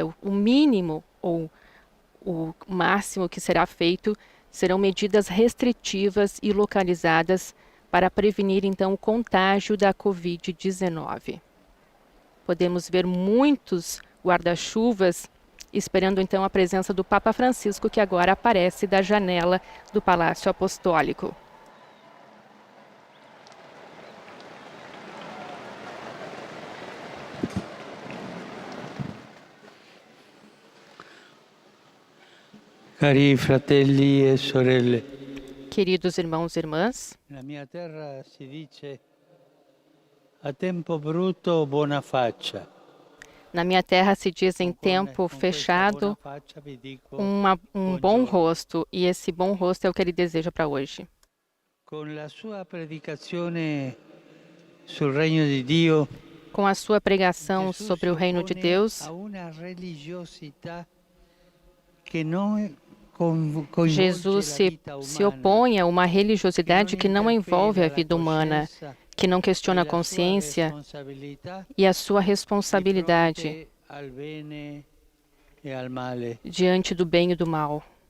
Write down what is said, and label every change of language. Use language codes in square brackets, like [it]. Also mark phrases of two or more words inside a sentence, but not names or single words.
[pt] O mínimo ou o máximo que será feito serão medidas restritivas e localizadas para prevenir, então, o contágio da Covid-19. Podemos ver muitos guarda-chuvas esperando, então, a presença do Papa Francisco, que agora aparece da janela do Palácio Apostólico. [it] Cari fratelli e sorelle, [pt] Queridos irmãos e irmãs, na minha terra [it] si dice a tempo brutto buona faccia. [pt] na minha terra se diz em tempo fechado um bom rosto, e esse bom rosto é o que ele deseja para hoje. [it] Com la sua predicazione sul regno di Dio, [pt] Com a sua pregação Jesus sobre o [it] si [pt] reino de [it] oppone [pt] Deus, [it] a una religiosità che non [pt] Jesus se opõe a uma religiosidade que não envolve a vida humana, que não questiona a consciência e a sua responsabilidade diante do bem e do mal.